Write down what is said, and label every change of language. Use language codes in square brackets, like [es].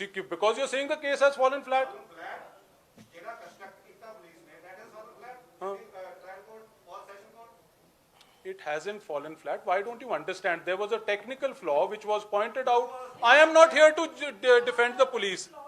[en] Because you are saying the case has fallen flat. [pa] ਜਿਹੜਾ construct ਕੀਤਾ police ਨੇ [en] That is fallen flat. [pa] Trial court ਔਰ session court [en] It hasn't fallen flat. Why don't you understand? There was a technical flaw which was pointed out. I am not here to defend the police.